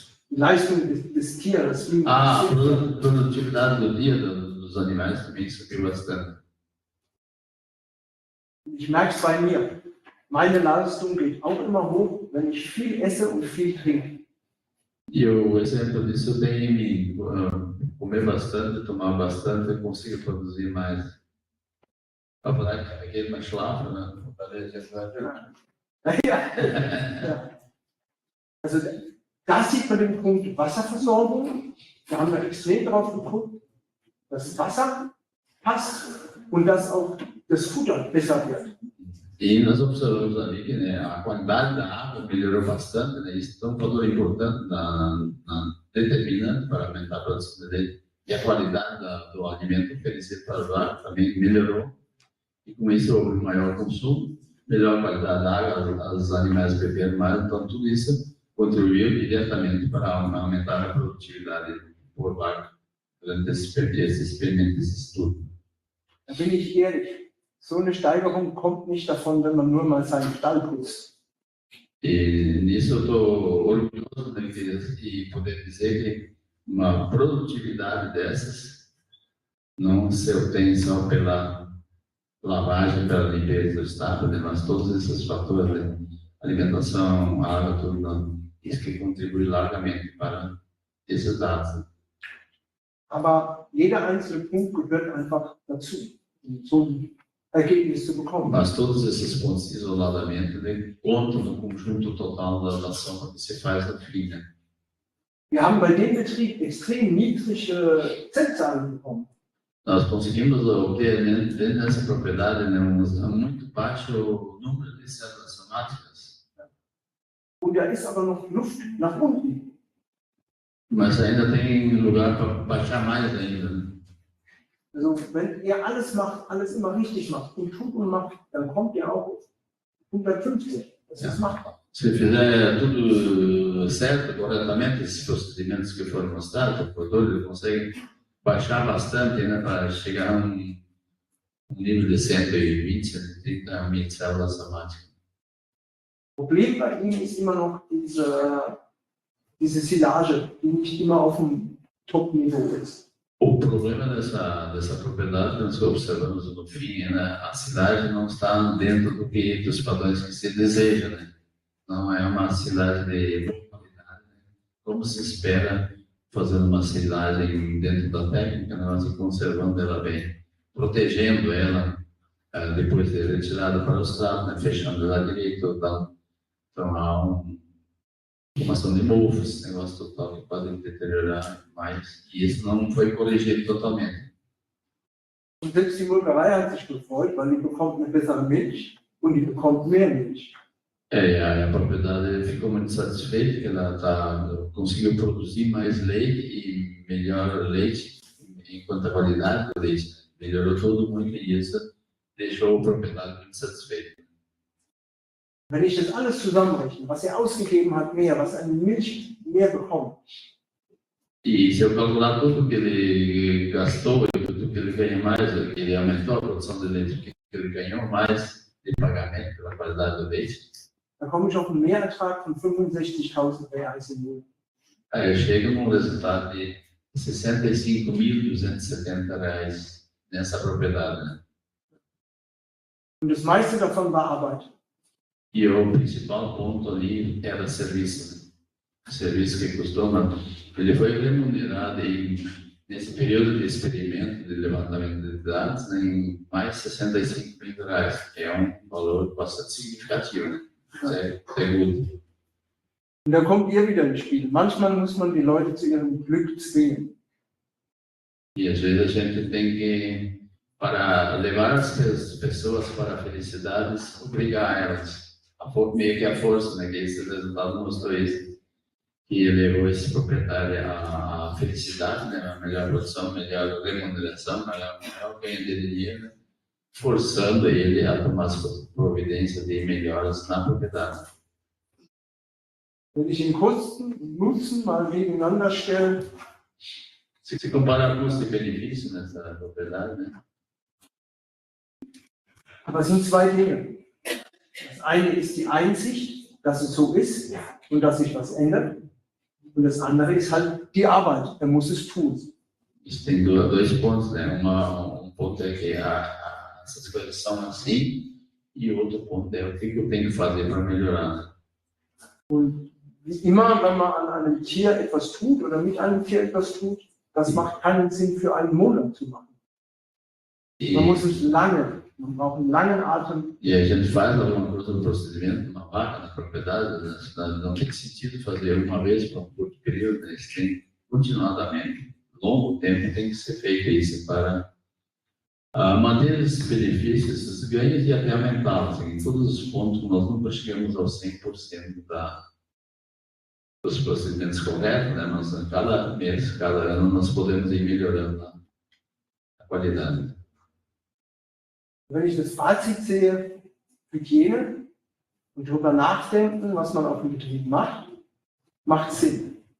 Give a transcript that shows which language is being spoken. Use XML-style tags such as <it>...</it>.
<de>Die Leistung des Tieres ging</de> <pt>A</pt> <de>extrem hoch.</de> <pt>produtividade do dia dos animais também subiu bastante.</pt> <de>Ich merke es bei mir. Meine Leistung geht auch immer hoch, wenn ich viel esse und viel trinke.</de> <pt>E o exemplo disso tem em mim. Comer bastante, tomar bastante, eu consigo produzir mais.</pt> <de>Aber da geht man schlafen, ne? Ja. Also da sieht man den Punkt Wasserversorgung. Da haben wir extrem drauf geguckt, dass Wasser passt und dass auch das Futter besser wird.</de> <pt>E nós observamos ali que, né, a qualidade da água melhorou bastante, né? Isso é um fator importante determinante para aumentar a produção de leite. E a qualidade do alimento oferecido para o ar também melhorou. E com isso houve um maior consumo, melhor qualidade da água, os animais beberam mais, então tudo isso contribuiu diretamente para aumentar a produtividade por vaca durante esse experimento, esse estudo.</pt> <de>Da bin ich ehrlich. So eine Steigerung kommt nicht davon, wenn man nur mal seinen Stall putzt.</de> <pt>E nisso eu estou orgulhoso de poder dizer que uma produtividade dessas não se obtém só pela lavagem, pela limpeza do estado, né? Mas todos esses fatores, né? Alimentação, água, tudo, não. Isso que contribui largamente para esses dados.</pt> <de>Aber jeder einzelne Punkt gehört einfach dazu, um so ein Ergebnis zu bekommen.</de> <pt>Mas todos esses pontos isoladamente, né, contam no conjunto total da ação que se faz no fim, né?</pt> <de>Wir haben bei dem Betrieb extrem niedrige Zentzahlen bekommen.</de> <pt>Nós conseguimos obter dentro dessa propriedade, né, muito baixo número de células somáticas.</pt> <de>Und da ist aber noch Luft nach unten.</de> <pt>Mas ainda tem lugar para baixar mais ainda, né?</pt> <de>Also wenn ihr alles macht, alles immer richtig macht und tut und macht, dann kommt ihr auch auf 150. Das ist machbar.</de> <pt>Se fizer tudo certo, corretamente, esses procedimentos que foram mostrados, o produtor consegue baixar bastante, né, para chegar a um nível de 120, 130 mil células somáticas.</pt> <de>Problem bei ihm ist immer noch diese Silage, die nicht immer auf dem Top-Niveau ist.</de> <pt>O problema dessa propriedade que nós observamos no fim, né, a silagem não está dentro dos padrões que se deseja, né? Não é uma silagem de boa qualidade, né? Como se espera fazendo uma silagem dentro da técnica, nós conservando ela bem, protegendo ela depois de retirada para o estrado, né, fechando ela direito, então há formação de mofos, negócio total que podem deteriorar mais, e isso não foi corrigido totalmente.</pt> <de>Und selbst die Molkerei hat sich gefreut, weil die bekommt eine bessere Milch und die bekommt mehr Milch.</de> <pt>A propriedade ficou muito satisfeita que ela conseguiu produzir mais leite e melhor leite enquanto a qualidade do leite melhorou tudo muito e isso deixou a propriedade muito satisfeita.</pt> <de>Wenn ich das alles zusammenrechne, was er ausgegeben hat, mehr, was eine Milch mehr bekommt.</de> <pt>E se eu calcular tudo que ele gastou e tudo que ele ganha mais, que ele aumentou a produção de leite, que ele ganhou mais de pagamento pela qualidade do leite,</pt> <de>dann komme ich auf einen Mehrertrag von 65.000 Reais im Monat.</de> <pt>Aí eu chego num resultado de R$ 65.270 nessa propriedade, né?</pt> <de>Und das meiste davon war Arbeit.</de> <pt>E o principal ponto ali era serviço, né? Serviço que custou, mas ele foi remunerado nesse período de experimento de levantamento de dados, né, em mais R$ 65 mil, que é um valor bastante significativo, né?</pt> <de>Sehr gut. Und da kommt ihr wieder ins Spiel. Manchmal muss man die Leute zu ihrem Glück zwingen.</de> <pt>E às vezes a gente tem que, para levar as pessoas para a felicidade, obrigar elas. Meio que a força, né? Que esse resultado mostrou isso. Que levou esse proprietário à felicidade, né? A melhor produção, melhor remuneração, melhor ganho de dinheiro, né? Forçando ele a tomar as providências de melhoras na propriedade.</pt> <de>Wenn ich den Kosten und Nutzen mal gegeneinander stelle,</de> <pt>Se comparar custo e benefício nessa propriedade, né?</pt> <de>aber es sind zwei Dinge. Das eine ist die Einsicht, dass es so ist und dass sich was ändert. Und das andere ist halt die Arbeit. Er muss es tun.</de> <pt>Isso tem dois pontos, né? Ponto é que essas coisas são assim, e o outro ponto é o que eu tenho que fazer para melhorar.</pt> <de>Und wie immer, wenn man an einem Tier etwas tut oder mit einem Tier etwas tut, das macht keinen Sinn für einen Monat zu machen. Man muss es lange, man braucht einen langen Atem.</de> <pt>E a gente faz alguma coisa no procedimento, numa vaca, na propriedade, na cidade, não tem sentido fazer uma vez para um curto período, né? Isso tem continuadamente, longo tempo, tem que ser feito isso para manter esses benefícios, esses ganhos e até aumentá-los. Em todos os pontos, nós nunca chegamos ao 100% dos procedimentos corretos, né? Mas a cada mês, cada ano, nós podemos ir melhorando a qualidade.</pt> <de>Wenn ich das Fazit sehe, Hygiene und darüber nachdenken, was man auf dem Betrieb macht, macht Sinn.</de>